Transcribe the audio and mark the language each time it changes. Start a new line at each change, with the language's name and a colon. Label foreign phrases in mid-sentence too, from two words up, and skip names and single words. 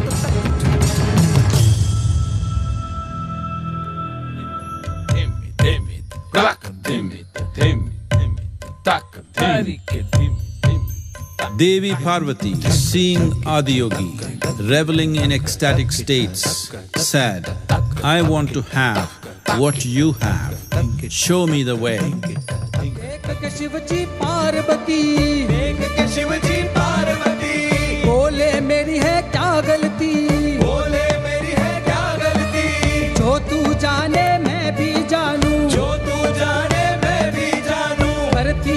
English: Devi Parvati, seeing Adiyogi reveling in ecstatic states, said, "I want to have what you have, show me the way."
Hindi: बोले मेरी है क्या गलती, बोले मेरी है क्या गलती, जो तू जाने मैं भी जानूं, जो तू जाने मैं भी जानूं, करती